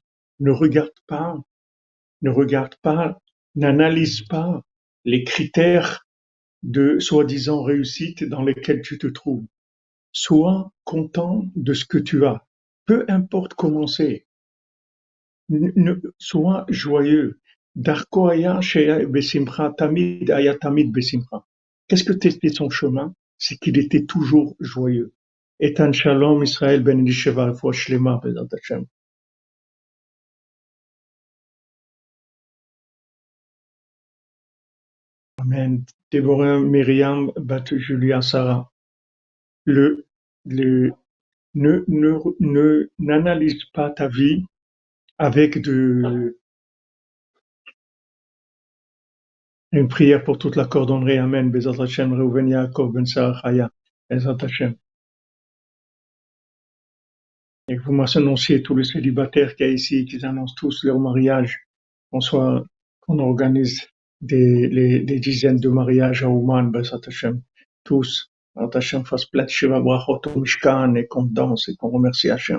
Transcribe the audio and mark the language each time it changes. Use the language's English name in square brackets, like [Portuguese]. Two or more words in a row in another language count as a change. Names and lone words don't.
[French] Ne regarde pas, ne regarde pas, n'analyse pas les critères de soi-disant réussite dans lesquels tu te trouves. Sois content de ce que tu as. Peu importe comment c'est. Sois joyeux. [Hebrew] דרכו היה שהיה בשמחה, תמיד היה תמיד בשמחה. [French] Qu'est-ce que c'était son chemin? C'est qu'il était toujours joyeux. [Hebrew] איתן שלום ישראל בן אלישבע רפואה שלמה בעזרת השם. Amen. [French] Déborah Myriam bat Julia Sarah. Le, le, n'analyse pas ta vie avec une prière pour toute la cordonnerie. Amen. [Hebrew] בעזרת השם, ראובן יעקב בן שרה חיה. בעזרת השם. [French] Et que vous m'annonciez tous les célibataires qu'il y a ici, qu'ils annoncent tous leur mariage, qu'on organise des dizaines de mariages à Ouman, [Hebrew] בעזרת השם, [French] tous. [Hebrew] בעזרת השם [French] fasse plein de [Hebrew] שבע ברכות [French] au Mishkan et qu'on danse et qu'on remercie Hashem.